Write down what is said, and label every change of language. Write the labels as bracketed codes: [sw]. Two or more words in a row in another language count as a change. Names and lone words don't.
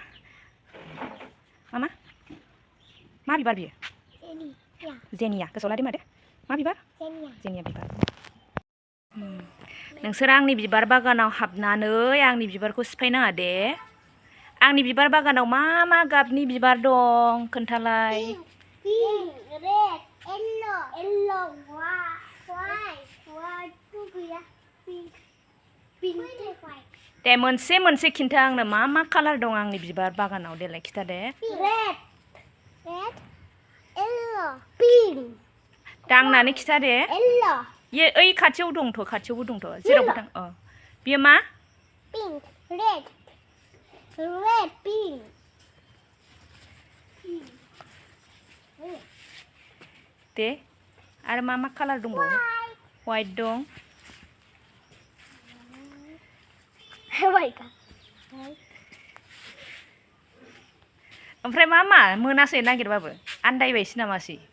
[brx] मामा मा बिबार बियो? जेनिया, गोसोआव लादो मादो मा बिबार? जेनिया बिबार। नोंसोर आंनि बिबार बागानाव हाबनानै आंनि बिबारखौ सिफायनाङा दे। आंनि बिबार बागानाव मा मा गाबनि बिबार दं खोन्थालाय? [en] Pink, red, yellow, white, gैया, pink, [brx] दे मोनसे मोनसे खिन्था आंनो, मा मा कालार दं आंनि बिबार बागानाव, देलाय खिथा दे। [en] red, yellow, pink. [brx] दांनानै खिथा दे। [en] Yellow. [brx] ये ओइ खाथियाव दंथ', खाथियावबो दंथ', जेरावबो थां। अ बियो मा? [en] Pink, red, pink. [brx] दे आरो मा मा कालार दंबावो? व्हाइट दं। ओमफ्राय मा मोनासै नागिरबाबो, आन्दायबायसो नामासै?